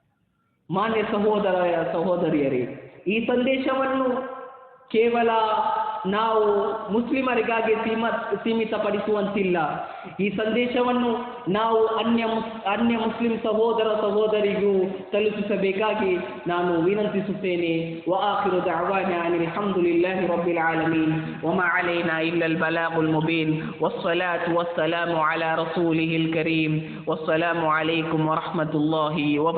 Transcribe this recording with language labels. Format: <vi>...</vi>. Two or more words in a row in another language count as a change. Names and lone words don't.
<kn>ಮಾನ್ಯ ಸಹೋದರಿಯರೇ, ಈ ಸಂದೇಶವನ್ನು ಕೇವಲ ನಾವು ಮುಸ್ಲಿಮರಿಗಾಗಿ ಸೀಮಿತಪಡಿಸುವಂತಿಲ್ಲ. ಈ ಸಂದೇಶವನ್ನು ನಾವು ಅನ್ಯ ಮುಸ್ಲಿಂ ಸಹೋದರಿಗೂ ತಲುಪಿಸಬೇಕಾಗಿ ನಾನು ವಿನಂತಿಸುತ್ತೇನೆ.</kn> <ar>وآخر دعوانا أن الحمد لله رب العالمين وما علينا إلا البلاغ المبين والصلاة والسلام على رسوله الكريم والسلام عليكم ورحمة الله وبركاته.</ar>